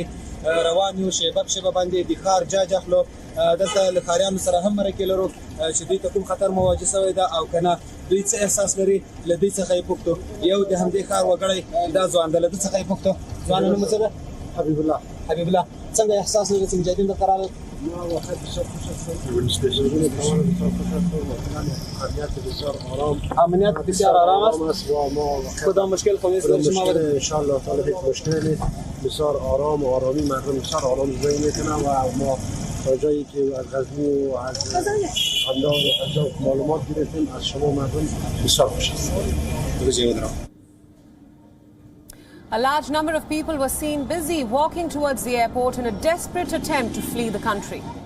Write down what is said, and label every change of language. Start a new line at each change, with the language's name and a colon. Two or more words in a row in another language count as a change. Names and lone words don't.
Pashto: روان یو شیبه په شیبه باندې د ښار جاج اخلو دلته له ښاریانو سره هم مرکې لرو چې دوی ته کوم خطر مواجه شوی ده او که نه دوی څه احساس لري له دوی څخه یې پوښتو یو د همدې ښار وګړی دا ځوان ده له ده څخه یې پوښتو ځوانه نوم څه ده حبیب الله څنګه احساس لري چې مجاهدین درته راغلل
Persian: امنیت بسیار آرام است کدام مشکل خونیست
Arabic: ان شاء الله تعالی
Persian: هیچ مشکلی نیست بسیار آرام و آرامی مردم بسیار آرام زندگی میکنن و ما تا جایی که از غزنی و از انداز معلومات گرفتیم از شما مردم بسیار خوش است.
English: A large number of people were seen busy walking towards the airport in a desperate attempt to flee the country.